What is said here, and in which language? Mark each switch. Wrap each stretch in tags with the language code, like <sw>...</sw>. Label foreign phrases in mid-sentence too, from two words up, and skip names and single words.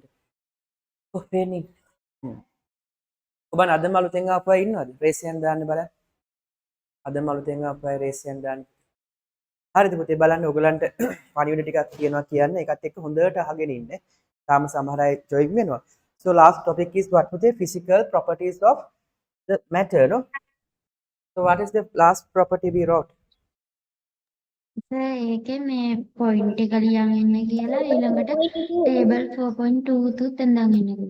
<si>කොහේනේ? ඔබ අදම අලුතෙන් ආපු අය ඉන්නවද? රේස් එකක් දාන්න බලන්න. අදම අලුතෙන් ආපු අය රේස් එකක් දාන්න. හරිද පුතේ බලන්න ඔයගලන්ට පණිවිඩ ටිකක් කියනවා කියන්නේ ඒකත් එක්ක හොඳට අහගෙන ඉන්න. තාම සමහර අය join වෙනවා.</si> <en>So last topic is what පුතේ? Physical properties of the matter, no? So what is the last property we wrote?</en> <si>ඒකේ මේ පොයින්ට් එක ලියන් ඉන්න කියලා ඊළඟට ටේබල් 4.2 තුත් දාගෙන ඉන්න කිව්වා.</si>